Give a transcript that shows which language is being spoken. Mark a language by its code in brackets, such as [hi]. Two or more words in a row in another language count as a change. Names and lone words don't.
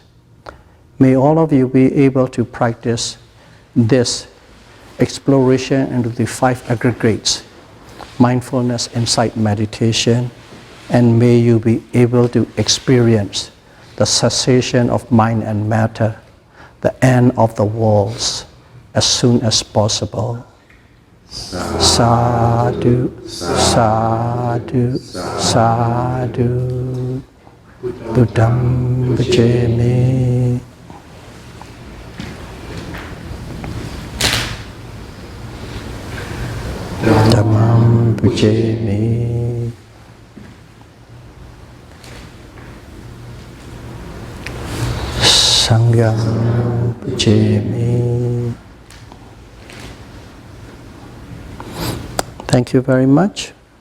[en] May all of you be able to practice this exploration into the 5 aggregates, mindfulness, insight, meditation, and may you be able to experience the cessation of mind and matter, the end of the worlds, as soon as possible. [pi] Sadhu, sadhu, sadhu, Buddham bhajami. Dhammam bhajami. Sangham bhajami. [en] Thank you very much.